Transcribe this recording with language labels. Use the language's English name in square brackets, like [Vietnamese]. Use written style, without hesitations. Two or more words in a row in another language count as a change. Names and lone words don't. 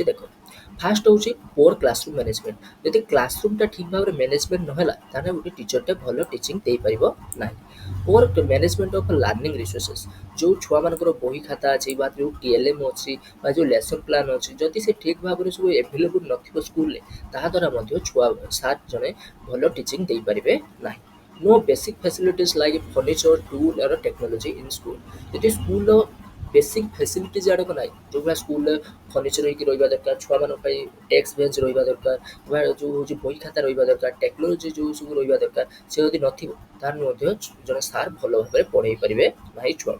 [Odia] ଦେଖ ଫାଷ୍ଟ ହେଉଛି [English] poor classroom management. [Odia] ଯଦି କ୍ଲାସରୁମ୍ଟା ଠିକ୍ ଭାବରେ ମ୍ୟାନେଜମେଣ୍ଟ ନହେଲା ତାହେଲେ ଗୋଟେ ଟିଚରଟେ ଭଲ ଟିଚିଂ ଦେଇପାରିବ ନାହିଁ। [English] poor management of learning resources. [Odia] ଯେଉଁ ଛୁଆମାନଙ୍କର ବହି ଖାତା ଅଛି ବା ଯେଉଁ TLM ଅଛି ବା ଯେଉଁ [English] lesson plan [Odia] ଅଛି, ଯଦି ସେ ଠିକ୍ ଭାବରେ ସବୁ ଏଭେଲେବୁଲ୍ ନଥିବ ସ୍କୁଲରେ, ତାହାଦ୍ୱାରା ମଧ୍ୟ ସାର୍ ଜଣେ ଭଲ ଟିଚିଂ ଦେଇପାରିବେ ନାହିଁ। [English] No basic facilities like furniture, tool or technology in school। [Odia] ଯଦି ସ୍କୁଲର [English] basic facilities [Odia] ଆଡ଼କ ନାହିଁ, ଯେଉଁଭଳିଆ ସ୍କୁଲରେ ଫର୍ଣ୍ଣିଚର ହେଇକି ରହିବା ଦରକାର, ଛୁଆମାନଙ୍କ ପାଇଁ [English] desk bench [Odia] ରହିବା ଦରକାର, ବା ଯେଉଁ ହେଉଛି ବହି ଖାତା ରହିବା ଦରକାର, ଟେକ୍ନୋଲୋଜି ଯେଉଁ ସବୁ ରହିବା ଦରକାର, ସେ ଯଦି ନଥିବ ତାହେଲେ ମଧ୍ୟ ଜଣେ ସାର୍ ଭଲ ଭାବରେ ପଢ଼େଇ ପାରିବେ ନାହିଁ ଛୁଆଙ୍କୁ।